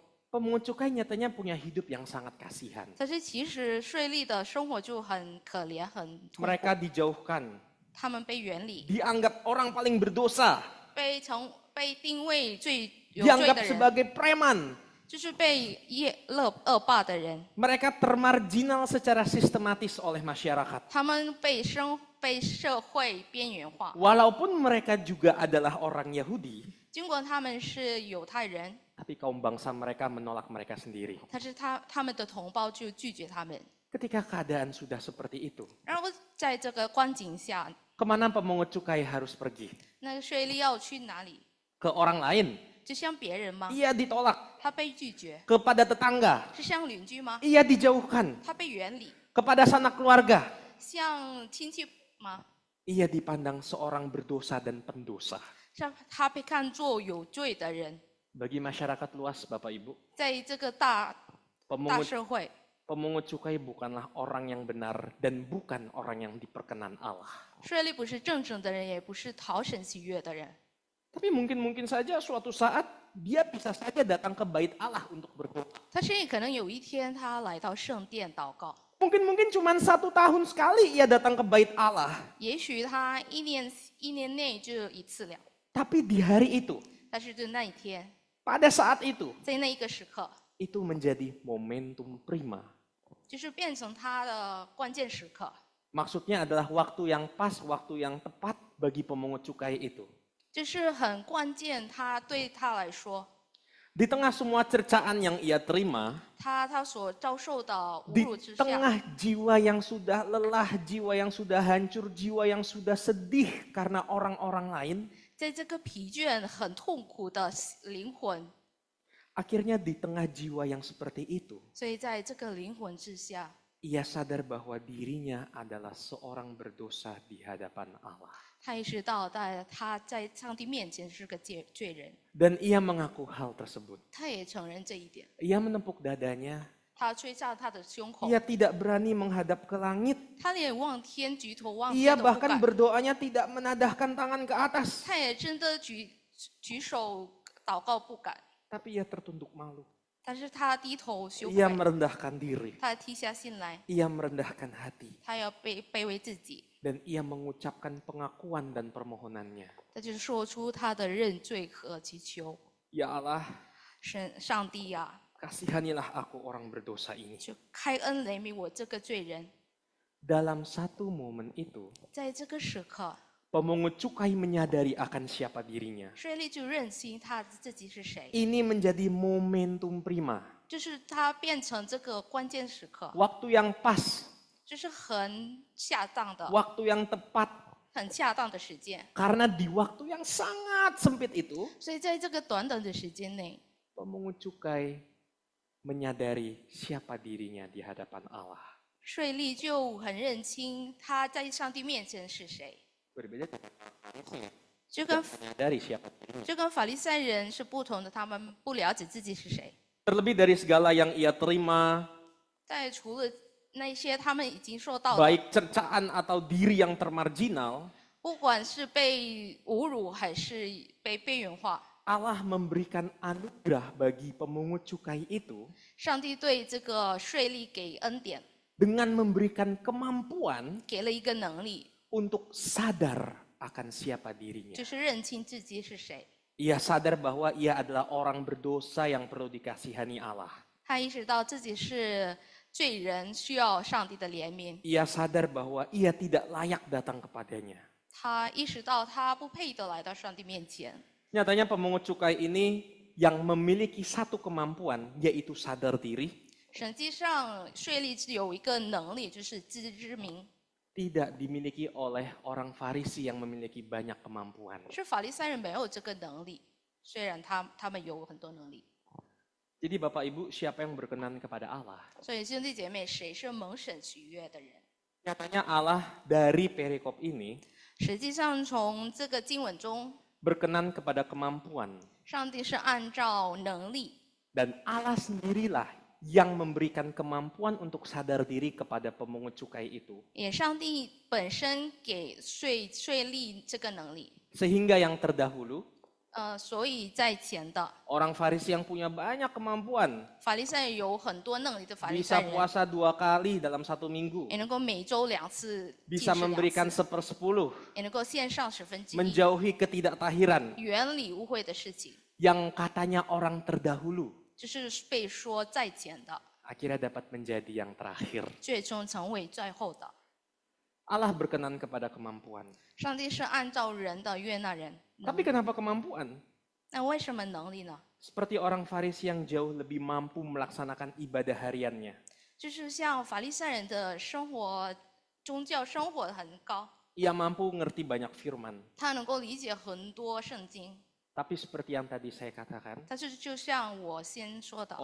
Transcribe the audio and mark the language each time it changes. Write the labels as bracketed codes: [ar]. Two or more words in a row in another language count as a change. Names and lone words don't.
[id] pemungut cukai nyatanya punya hidup yang sangat kasihan. [zh] 但是其实税吏的生活就很可怜，很痛苦 [id] Mereka dijauhkan, [zh] 他们被远离， [id] dianggap orang paling berdosa, [zh] 被定位有罪 [id] dianggap [zh] 的人， [id] sebagai preman. [zh] 就是被恶霸的人， [id] Mereka termarginal secara sistematis oleh masyarakat. [zh] 他们被社会边缘化。 [id] Walaupun mereka juga adalah orang Yahudi, [zh] 尽管他们是犹太人， [id] tapi kaum bangsa mereka menolak mereka sendiri. [zh] 但是他们的同胞就拒绝他们。 [id] Ketika keadaan sudah seperti itu, [zh] 然后在这个光景下， [id] kemana pemungut cukai harus pergi? [zh] 那个税吏要去哪里？ [id] Ke orang lain. [zh] 就像别人吗？ [id] Ia ditolak. [zh] 他被拒绝， [id] Kepada tetangga. [zh] 是像邻居吗？ [id] Ia dijauhkan. [zh] 他被远离， [id] Kepada sanak keluarga. [zh] 像亲戚吗？ [id] Ia dipandang seorang berdosa dan pendosa. [zh] 像他被看作有罪的人， [id] Bagi masyarakat luas, Bapak Ibu, [zh] 在这个大 [id] pemungut [zh] 社会， [id] pemungut cukai bukanlah orang yang benar dan bukan orang yang diperkenan Allah. [zh] 税吏不是正直的人，也不是讨神喜悦的人。 [id] Tapi mungkin saja suatu saat dia bisa saja datang ke bait Allah untuk berdoa. [zh] 他甚至可能有一天他来到圣殿祷告， [id] Mungkin cuma 1 tahun sekali ia datang ke bait Allah. [zh] 也许他一年内就一次了， [id] Tapi di hari itu, [zh] 但是就那一天， [id] pada saat itu, [zh] 在那一个时刻， [id] itu menjadi momentum prima. [zh] 就是变成他的关键时刻， [id] Maksudnya adalah waktu yang pas, waktu yang tepat bagi pemungut cukai itu. [zh] 就是很关键。他对他来说， [id] Di tengah semua cercaan yang ia terima, [zh] 他所遭受的侮 [id] di [zh] 辱之下， [id] tengah jiwa yang sudah lelah, jiwa yang sudah hancur, jiwa yang sudah sedih karena orang-orang lain, [zh] 在这个疲倦、很痛苦的灵魂， [id] akhirnya di tengah jiwa yang seperti itu, [zh] 所以在这个灵魂之下， [id] ia sadar bahwa dirinya adalah seorang berdosa di hadapan Allah. [zh] 他意识到他在上帝面前是个罪人， [id] Dan ia mengaku hal tersebut. [zh] 他也承认这一点。 [id] Ia menepuk dadanya. [zh] 他吹下他的胸口， [id] Ia tidak berani menghadap ke langit. [zh] 他连望天举头望 [id] Ia [zh] 天都不 [id] bahkan [zh] 敢， [id] berdoanya tidak menadahkan tangan ke atas. [zh] 他也真的举手祷告不敢， [id] Tapi ia tertunduk malu. [zh] 但是他低头羞 [id] Ia [zh] 愧， [id] merendahkan diri. [zh] 他低下心来， [id] Ia merendahkan hati. [zh] 他要卑微自己， [id] Dan ia mengucapkan pengakuan dan permohonannya. [zh] 他就是说出他的认罪和祈求。 [id] Ya Allah, [zh] 上帝呀、 [id] kasihanilah aku orang berdosa ini. [zh] 就开恩怜悯我这个罪人。 [id] Dalam satu momen itu, [zh] 在这个时刻， [id] pemungut cukai menyadari akan siapa dirinya. [zh] 税吏就认清他自己是谁， [id] Ini menjadi momentum prima. [zh] 就是他变成这个关键时刻， [id] Waktu yang pas, [zh] 就是很恰当的、 [id] waktu yang tepat. [zh] 很恰当的时间。 [id] Karena di waktu yang sangat sempit itu, [zh] 所以在这个短短的时间内， [id] pemungut cukai menyadari siapa dirinya di hadapan Allah. [zh] 税吏就很认清他在上帝面前是谁， [id] Berbeda dengan Farisi, [zh] 就跟 [id] menyadari siapa dirinya. [zh] 就跟法利赛人是不同的，他们不了解自己是谁。 [id] Terlebih dari segala yang ia terima, [zh] 但除了那些他们已经受到的， [id] baik cercaan atau diri yang termarginal, [zh] 不管是被侮辱还是被边缘化， [id] Allah memberikan anugerah bagi pemungut cukai itu [zh] 上帝对这个税吏给恩典， [id] dengan memberikan kemampuan [zh] 给了一个能力， [id] untuk sadar akan siapa dirinya. [zh] 就是认清自己是谁。 [id] Ia sadar bahwa ia adalah orang berdosa yang perlu dikasihani Allah. [zh] 他意识到自己是罪人，需要上帝的怜悯。 [id] Ia sadar bahwa ia tidak layak datang kepadanya. [zh] 他意识到他不配得来到上帝面前。 [id] Nyatanya pemungut cukai ini yang memiliki satu kemampuan, yaitu sadar diri, [zh] 实际上，税吏是有一个能力，就是自知之明， [id] tidak dimiliki oleh orang Farisi yang memiliki banyak kemampuan. [zh] 是法利赛人没有这个能力，虽然他们有很多能力。 [id] Jadi Bapak Ibu, siapa yang berkenan kepada Allah? [zh] 所以兄弟姐妹，谁是蒙神喜悦的人？ [id] Nyatanya Allah dari perikop ini [zh] 实际上，从这个经文中， [id] berkenan kepada kemampuan. [zh] 上帝是按照能力， [id] Dan Allah sendirilah yang memberikan kemampuan untuk sadar diri kepada pemungut cukai itu. [zh] 也上帝本身给税吏这个能力。 [id] Sehingga yang terdahulu, [zh] 所以在前的 [id] orang Farisi yang punya banyak kemampuan, [zh] 法利赛人有很多能力的法利赛 [id] bisa [zh] 人， [id] puasa 2 kali dalam 1 minggu, [zh] 也能够每周2次禁 [id] bisa [zh] 食2 [id] memberikan [zh] 次， 1/10, 也能够献上1/10， [id] menjauhi ketidaktahiran, [zh] 远离污秽的事情， [id] yang katanya orang terdahulu, [zh] 就是被说在前的， [id] akhirnya dapat menjadi yang terakhir. [zh] 最终成为最后的。 [id] Allah berkenan kepada kemampuan. [zh] 上帝是按照人的悦纳人， [id] Tapi kenapa kemampuan? [zh] 那为什么能力呢？ [id] Seperti orang Farisi yang jauh lebih mampu melaksanakan ibadah hariannya. [zh] 就是像法利赛人的生活，宗教生活很高， [id] Ia mampu ngerti banyak firman. [zh] 他能够理解很多圣经。 [id] Tapi seperti yang tadi saya katakan, [zh] 但是就像我先说的，